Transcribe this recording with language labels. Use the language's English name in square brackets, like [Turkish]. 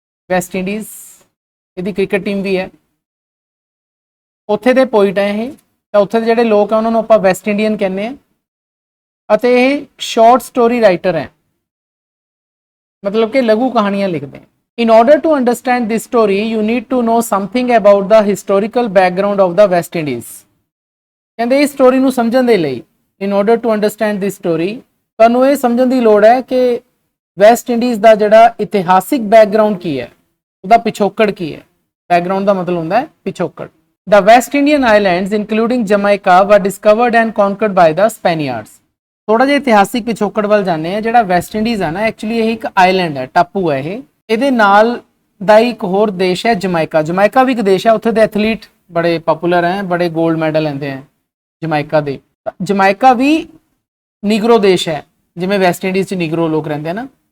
[Punjabi] West Indies ਇਹਦੀ cricket team ਵੀ ਹੈ। ਉੱਥੇ ਦੇ ਪੋਇਟ ਹੈ ਇਹ। ਤਾਂ ਉੱਥੇ ਦੇ ਜਿਹੜੇ ਲੋਕ ਆ ਉਹਨਾਂ ਨੂੰ ਆਪਾਂ ਵੈਸਟ ਇੰਡੀਅਨ ਕਹਿੰਦੇ ਆ ਅਤੇ ਇਹ ਸ਼ਾਰਟ ਸਟੋਰੀ ਰਾਈਟਰ ਹੈ, ਮਤਲਬ ਕਿ ਲਘੂ ਕਹਾਣੀਆਂ ਲਿਖਦੇ ਆ। [English] In order to understand this story, you need to know something about the historical background of the West Indies. [Punjabi] ਕਹਿੰਦੇ ਇਸ ਸਟੋਰੀ ਨੂੰ ਸਮਝਣ ਦੇ ਲਈ [English] in order to understand this story [Punjabi] ਤੁਹਾਨੂੰ ਇਹ ਸਮਝਣ ਦੀ ਲੋੜ ਹੈ ਕਿ ਵੈਸਟ ਇੰਡੀਜ਼ ਦਾ ਜਿਹੜਾ ਇਤਿਹਾਸਿਕ ਬੈਕਗਰਾਉਂਡ ਕੀ ਹੈ, ਉਹਦਾ ਪਿਛੋਕੜ ਕੀ ਹੈ। ਬੈਕਗਰਾਉਂਡ ਦਾ ਮਤਲਬ ਹੁੰਦਾ ਹੈ ਪਿਛੋਕੜ। [English] The West Indian islands including Jamaica were discovered and conquered by the Spaniards. [Punjabi] ਥੋੜਾ ਜਿਹਾ ਇਤਿਹਾਸਿਕ ਪਿਛੋਕੜ ਵੱਲ ਜਾਂਦੇ ਆ। ਜਿਹੜਾ ਵੈਸਟ ਇੰਡੀਜ਼ ਹੈ ਨਾ, ਐਕਚੁਅਲੀ ਇਹ ਇੱਕ ਆਈਲੈਂਡ ਹੈ, ਟਾਪੂ ਹੈ ਇਹ। ਇਹਦੇ ਨਾਲ ਦਾ ਇੱਕ ਹੋਰ ਦੇਸ਼ ਹੈ ਜਮਾਇਕਾ। ਜਮਾਇਕਾ ਵੀ ਇੱਕ ਦੇਸ਼ ਹੈ, ਉੱਥੇ ਦੇ ਐਥਲੀਟ ਬੜੇ ਪਪੂਲਰ ਹੈ, ਬੜੇ 골ਡ ਮੈਡਲ ਲੈਂਦੇ ਹੈ ਜਮਾਇਕਾ ਦੇ। ਜਮਾਇਕਾ ਵੀ ਨੀਗਰੋ ਦੇਸ਼ ਹੈ, ਜਿਵੇਂ ਵੈਸਟ ਇੰਡੀਜ਼ 'ਚ ਨੀਗਰੋ ਲੋਕ ਰਹਿੰਦੇ ਆ ਨਾ।